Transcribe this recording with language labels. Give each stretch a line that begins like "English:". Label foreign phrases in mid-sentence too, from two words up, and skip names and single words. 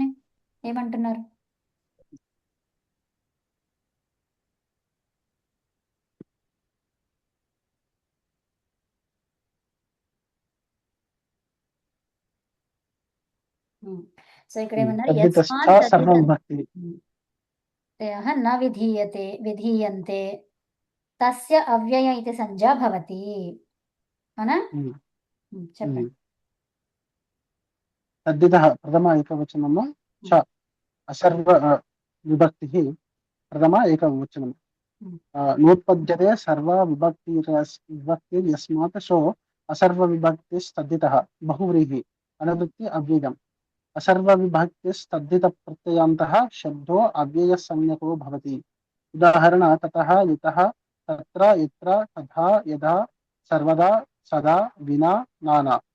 Telugu: ఏమంటున్నారు, సో ఇక్కడ ఏమన్నారు,
Sanskrit: న విధీయంతే తస్య అవ్యయ
Telugu: ఇది
Sanskrit: సంజ్ఞా భవతి
Telugu: అవునా. చెప్పండి,
Sanskrit: తద్ధితః ప్రథమ ఏకవచనము చ అసర్వ విభక్తి ప్రథమ ఏకవచనం. नोत्पद्यते विभक्तिर्यस्मात् सो असर्वविभक्तिस्तद्धितः बहुव्रीहि अनवृत्ति अव्ययम् असर्वविभक्तिस्तद्धितप्रत्ययान्तः शब्दो अव्ययसंज्ञको भवति उदाहरण ततः यतः तत्र यत्र तथा यदा सर्वदा सदा विना नाना